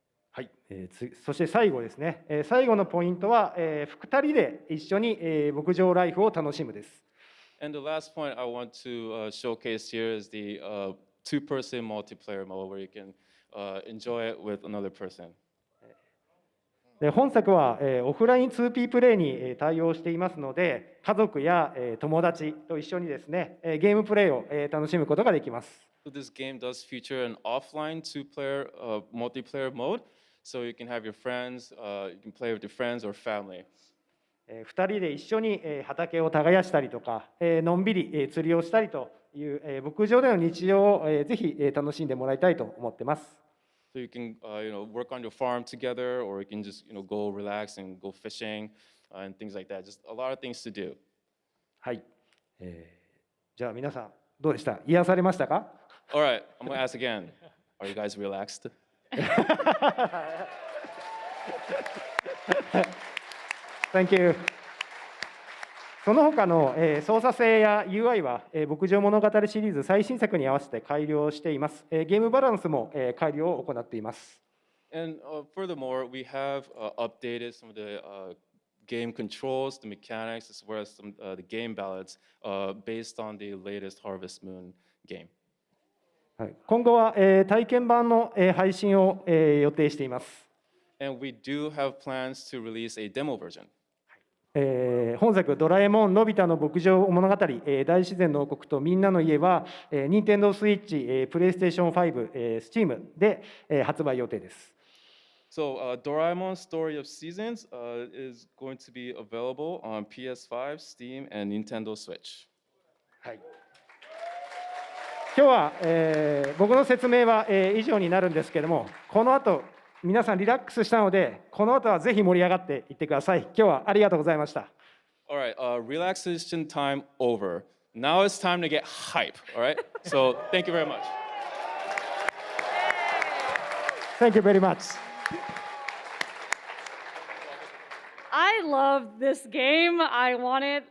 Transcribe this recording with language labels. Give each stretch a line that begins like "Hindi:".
Japanese: はい、そして最後ですね。最後のポイントは2人で一緒に牧場ライフを楽しむです。
English: And the last point I want to showcase here is the two-person multiplayer mode where you can enjoy it with another person.
Japanese: 本作はオフライン 2P プレイに対応していますので、家族や友達と一緒にですね、ゲームプレイを楽しむことができます。
English: So this game does feature an offline two-player multiplayer mode, so you can have your friends, you can play with your friends or family.
Japanese: 2人で一緒に畑を耕したりとか、のんびり釣りをしたりという牧場での日常をぜひ楽しんでもらいたいと思ってます。
English: So you can work on your farm together, or you can just go relax and go fishing and things like that. Just a lot of things to do.
Japanese: はい。じゃあ皆さんどうでした？癒されましたか？
English: All right, I'm going to ask again. Are you guys relaxed? Thank you.
Japanese: その他の操作性や UI は牧場物語シリーズ最新作に合わせて改良しています。ゲームバランスも改良を行っています。
English: And furthermore, we have updated some of the game controls, the mechanics, as well as some the game ballots based on the latest Harvest Moon game.
Japanese: はい今後は、体験版の、配信を、予定しています。
English: And we do have plans to release a demo version.
Japanese: 本作「ドラえもんのび太の牧場物語、大自然の王国とみんなの家は」任天堂スイッチ、プレイステーション5、Steam で、発売予定です。
English: So, Doraemon Story of Seasons is going to be available on PS5, Steam, and Nintendo Switch.
Japanese: はい、今日は、僕の説明は、以上になるんですけれども、この後皆さんリラックスしたので、この後はぜひ盛り上がっていってください。今日はありがとうございました。
English: All right, relaxation time over. Now it's time to get hype, all right? So, thank you very much. Thank you very much. I love this game. I want it.